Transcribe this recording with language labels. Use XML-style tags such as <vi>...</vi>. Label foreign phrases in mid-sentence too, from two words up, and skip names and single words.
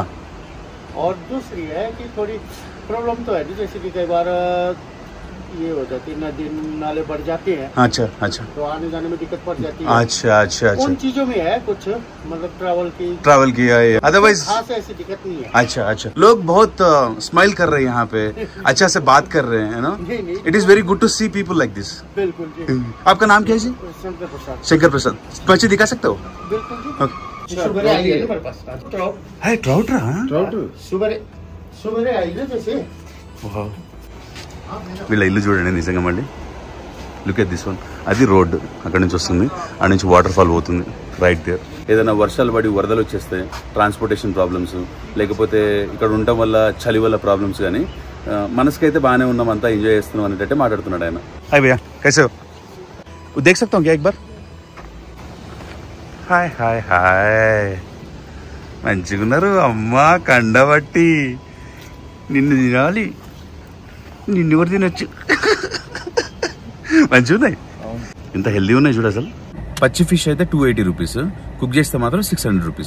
<hi>और दूसरी है कि थोड़ी प्रॉब्लम तो है, जैसे कि कई बार ये हो जाती है, नदी नाले बढ़ जाते हैं, अच्छा अच्छा तो आने जाने में दिक्कत पड़ जाती है। अच्छा अच्छा उन अच्छा, चीजों में है कुछ, मतलब ट्रैवल किया है, अदरवाइज खास ऐसी दिक्कत नहीं है। अच्छा अच्छा। लोग बहुत स्माइल कर रहे हैं यहाँ पे, अच्छा से बात कर रहे हैं ना. नहीं,</hi> <en>It is very good to see people like this.</en> <hi>बिल्कुल जी। आपका नाम क्या है जी? शंकर प्रसाद। शंकर प्रसाद. बच्चे दिखा सकते हो? बिल्कुल जी। ओके. सुबह आई है मेरे पास ट्राउट। है ट्राउट रहा? सुबह आई ना जैसे।</hi> <te>వీళ్ళ ఇల్లు చూడండి నిజంగా. మళ్ళీ</te> <en>look at this one.</en> <te>అది రోడ్ అక్కడి నుంచి వస్తుంది, అక్కడి నుంచి</te> <en>water fall</en> <te>పోతుంది</te> <en>right there.</en> <te>ఏదైనా వర్షాలు పడి వరదలు వచ్చేస్తే</te> <en>transportation problems,</en> <te>లేకపోతే ఇక్కడ ఉండటం వల్ల చలి వల్ల ప్రాబ్లమ్స్, కానీ మనసుకైతే బాగానే ఉన్నాం, అంతా ఎంజాయ్ చేస్తున్నాం అనేటట్టే మాట్లాడుతున్నాడు ఆయన.</te> <hi>हाय भैया, कैसे हो? देख सकता हूँ क्या एक बार?</hi> <te>హాయ్ హాయ్ హాయ్, మంచిగున్నారు అమ్మా. కండబట్టి నిన్ను తినాలి, నిన్ను ఎవరు తినొచ్చు. మంచిగా ఉన్నాయి, ఇంత హెల్దీ ఉన్నాయి చూడు. అసలు పచ్చి ఫిష్ అయితే 280 రూపీస్, కుక్ చేస్తే మాత్రం 600 రూపీస్.</te>